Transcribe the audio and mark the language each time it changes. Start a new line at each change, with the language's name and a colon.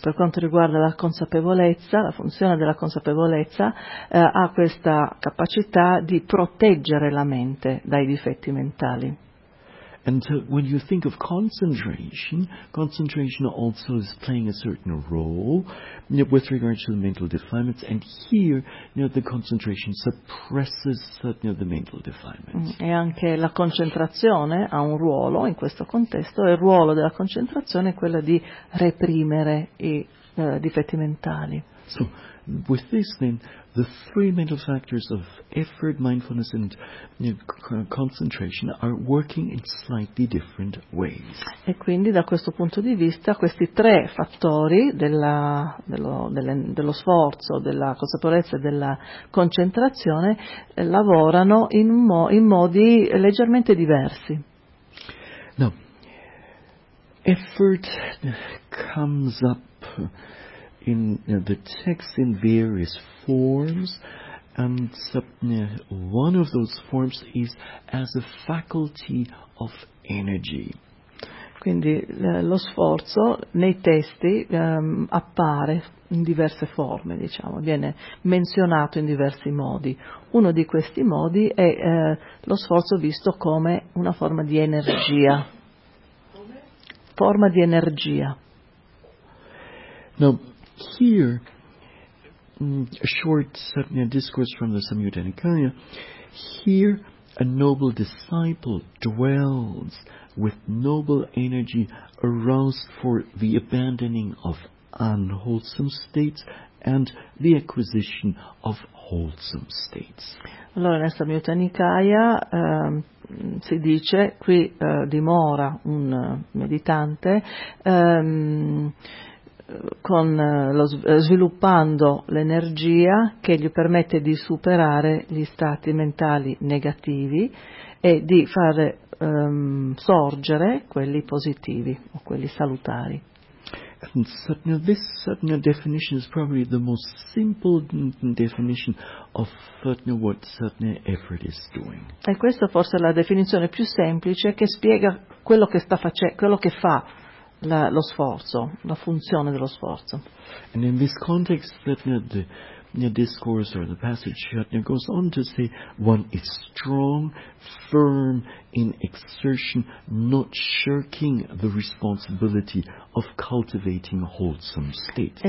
Italian: Per quanto riguarda la consapevolezza, la funzione della consapevolezza ha questa capacità di proteggere la mente dai difetti mentali.
English: And when you think of concentration also is playing a certain role with regard to the mental defilements, and here the concentration suppresses the mental defilements.
Italian: E anche la concentrazione ha un ruolo in questo contesto, e il ruolo della concentrazione è quello di reprimere i difetti mentali.
English: So, with this then, the three mental factors of effort, mindfulness and concentration are working in slightly different ways.
Italian: E quindi da questo punto di vista questi tre fattori dello sforzo, della consapevolezza e della concentrazione lavorano in modi leggermente diversi.
English: No. Effort comes up in the text in various forms, And one of those forms is as a faculty of energy.
Italian: Quindi lo sforzo nei testi appare in diverse forme, diciamo, viene menzionato in diversi modi. Uno di questi modi è lo sforzo visto come una forma di energia. Come? Forma di energia.
English: Now, here, a short discourse from the Samyutta Nikaya, here a noble disciple dwells with noble energy aroused for the abandoning of unwholesome states and the acquisition of wholesome states.
Italian: Allora, nel Samyutta Nikaya si dice, qui dimora un meditante con lo sviluppando l'energia che gli permette di superare gli stati mentali negativi e di fare sorgere quelli positivi o quelli salutari.
English: Now this definition is probably the most simple definition of what effort is doing.
Italian: E questa forse è la definizione più semplice che spiega quello che sta facendo, quello che fa lo sforzo, la funzione dello sforzo.
English: And in this context that the discourse or the passage goes on to say one is strong, firm in exertion, not shirking the responsibility of cultivating wholesome states.